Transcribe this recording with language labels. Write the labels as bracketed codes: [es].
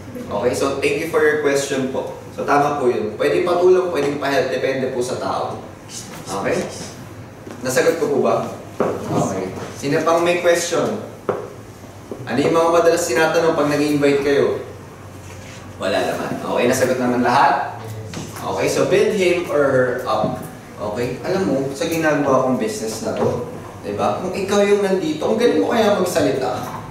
[en] Okay, so thank you for your question [tl] po. So tama po yun. Pwede patulong, pwede pa-help, depende po sa tao. Okay? Nasagot ko po ba? Okay. Sino pang may question? Ano yung mga madalas tinatanong pag nag-invite kayo? Wala naman. Okay, nasagot naman lahat? [en] Okay, so build him or her up. [tl] Okay? Alam mo, sa ginagawa kong business na to, diba? Kung ikaw yung nandito, ang galing mo kaya magsalita.